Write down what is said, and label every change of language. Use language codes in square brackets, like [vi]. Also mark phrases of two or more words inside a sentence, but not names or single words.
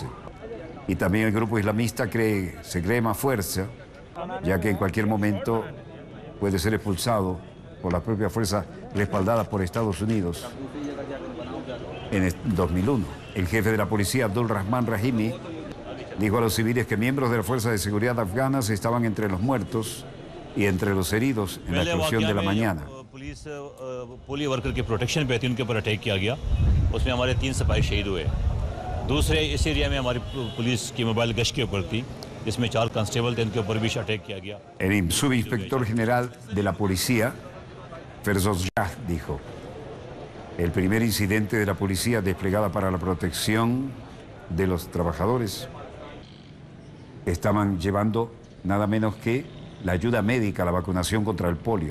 [es] Y también el grupo islamista se cree más fuerza, ya que en cualquier momento puede ser expulsado por las propias fuerzas respaldadas por Estados Unidos. En 2001, el jefe de la policía, Abdul Rahman Rahimi, dijo a los civiles que miembros de las fuerzas de seguridad afganas estaban entre los muertos y entre los heridos en la explosión de la mañana. [en] police worker [ur] کی پروٹیکشن پہ تھی، ان کے اوپر اٹیک کیا گیا. اس میں ہمارے 3 سپاہی شہید ہوئے۔ دوسرے اس ایریا میں ہماری پولیس کی موبائل گشت کے اوپر تھی، جس میں 4 کانسٹیبل تھے، ان کے اوپر بھی اٹیک کیا گیا. [es] El subinspector general de la policía, Ferzos Jah, dijo: el primer incidente de la policía desplegada para la protección de los trabajadores estaban llevando nada menos que la ayuda médica, la vacunación contra el polio.